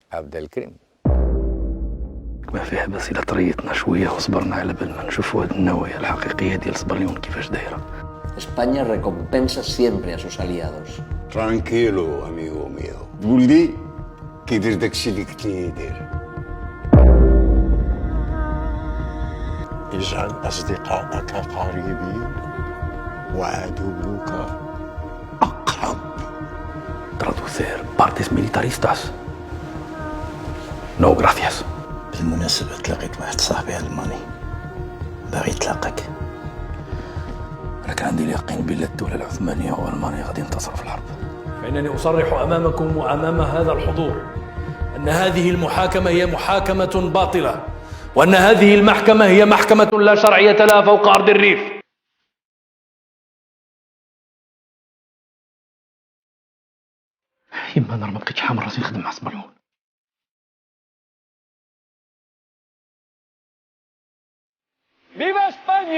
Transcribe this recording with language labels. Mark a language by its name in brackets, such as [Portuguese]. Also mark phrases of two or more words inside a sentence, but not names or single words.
[Arabic] عبد الكريم. ما فيها بس إلا طريتنا شوية وصبرنا على بال ما نشوفوا هاد النوايا الحقيقية ديال سبرليون كيفاش دايرة. [Spanish] España recompensa siempre a sus aliados. Tranquilo, amigo mío. [Arabic] قولي كيدير داكشي اللي قلت ليه يدير. اجعل أصدقائك قريبين وعدوك أقرب. [Spanish] Traducir partes militaristas. No, gracias. [Arabic] بالمناسبة تلاقيت واحد صاحبي ألماني باغي يتلاقاك. أنا كان عندي اليقين بأن الدولة العثمانية وألمانيا غادي ينتصروا في الحرب. فإنني أصرح أمامكم وأمام هذا الحضور أن هذه المحاكمة هي محاكمة باطلة، وأن هذه المحكمة هي محكمة لا شرعية لها فوق أرض الريف. يما أنا ما بقيتش حامل راسي نخدم مع سبرليون. [Spanish] ¡Viva España!